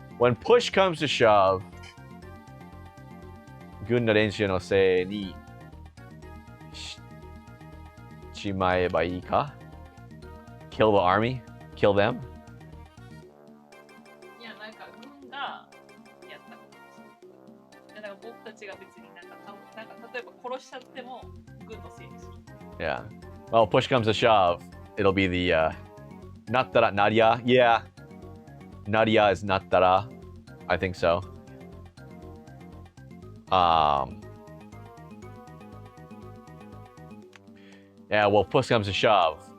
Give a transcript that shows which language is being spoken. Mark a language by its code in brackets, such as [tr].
[en] When push comes to shove, [ja] 軍の練習のせいにしちまえばいいか [en] Kill the army? Kill them? [ja] いや、なんか軍がやったことです。だから僕たちが別になんか例えば殺しちゃっても軍のせいにする。 [en] Yeah. Well, push comes to shove, it'll be the, [ja] なったら、なりゃ [en] Yeah. なりゃ is なったら I think so. Yeah, well, push comes to shove.